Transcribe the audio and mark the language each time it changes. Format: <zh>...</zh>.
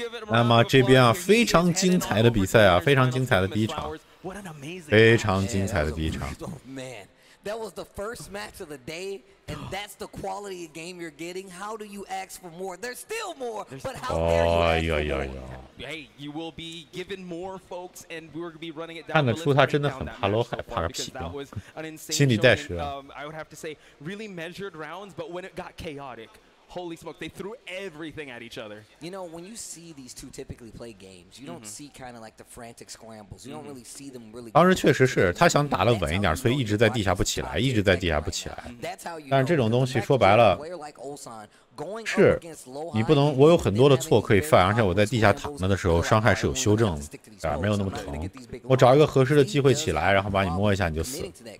<zh>那么这边啊，非常精彩的比赛啊，非常精彩的第一场，非常精彩的第一场。</zh> <en>That was the first match of the day, and that's the quality of game you're getting. How do you ask for more? There's still more, but how dare you ask for more? Hey, you will be given more, folks, and we're gonna be running it down.</en> <zh>看得出他真的很怕，害怕个屁啊！心理代实。</zh> <en>I would have to say, really measured rounds, but when it got chaotic. Holy smoke, they threw everything at each other. You know, when you see these two typically play games, you don't see kind of like the frantic scrambles. You don't really see them really.</en> <zh>当时确实是他想打得稳一点，所以一直在地下不起来，一直在地下不起来。但是这种东西说白了，是你不能，我有很多的错可以犯，而且我在地下躺着的时候，伤害是有修正的，啊，没有那么疼。我找一个合适的机会起来，然后把你摸一下，你就死了。</zh>